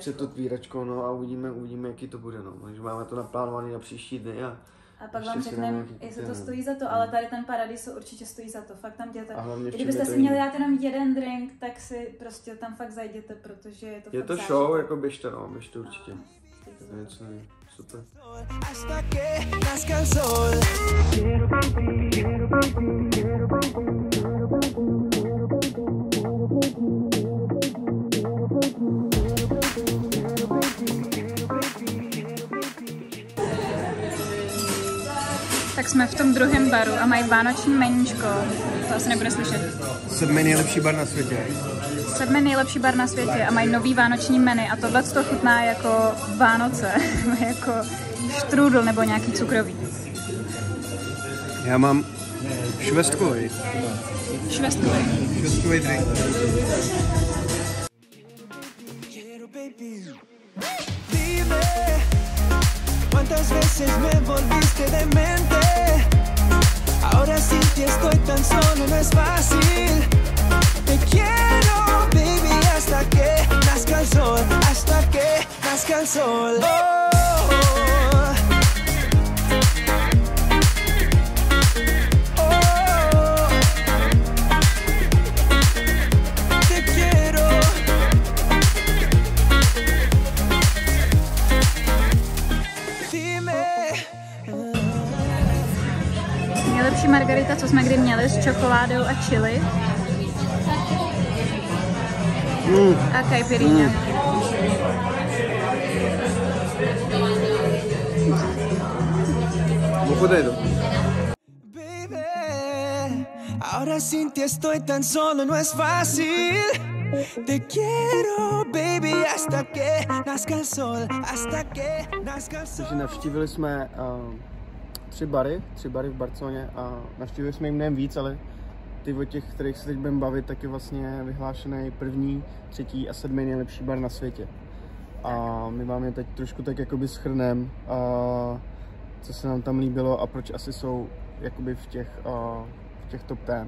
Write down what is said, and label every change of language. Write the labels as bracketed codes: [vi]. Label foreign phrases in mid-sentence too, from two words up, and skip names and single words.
[cs] před otvíračkou, no a uvidíme, jaký to bude, no. Takže máme to naplánované na příští dny a A pak ještě vám si řekneme, dáme nějaký jestli to koktejl. stojí za to, ale tady ten Paradiso určitě stojí za to. Fakt tam jděte. A hlavně v čem Kdybyste je to si měli jiný. dát jenom jeden drink, tak si prostě tam fakt zajděte, protože je to je fakt to zážitek. show, jako běžte, no, běžte určitě. To je něco super. [es] Hasta que nazca el sol. [cs] Tak jsme v tom druhém baru a mají vánoční meníčko. To asi nebude slyšet. 7 nejlepší bar na světě. 7 nejlepší bar na světě a mají nový vánoční menu a tohle to chutná jako Vánoce, jako štrůdl nebo nějaký cukrový. Já mám švestkový Švestkový. drink. [es] baby. Dime, ¿cuántas veces me volviste demente? Ahora sin ti estoy tan solo, no es fácil. Te quiero, baby, hasta que nazca el sol, hasta que nazca el sol. Te quiero. Dime. [cs] Nejlepší margarita, co jsme kdy měli, s čokoládou a chili. A caipirinha. Ochutnej to. [es] Baby, ahora sin ti estoy tan solo, no es fácil. Te quiero, baby, hasta que nazca el sol, hasta que nazca el sol. [cs] Takže navštívili jsme tři bary v Barceloně a navštívili jsme jim mnohem víc, ale ty o těch, kterých se teď budeme bavit, tak je vlastně vyhlášený 1., 3. a 7. nejlepší bar na světě. A my vám je teď trošku tak jakoby shrnem, co se nám tam líbilo a proč asi jsou jakoby v těch top 10.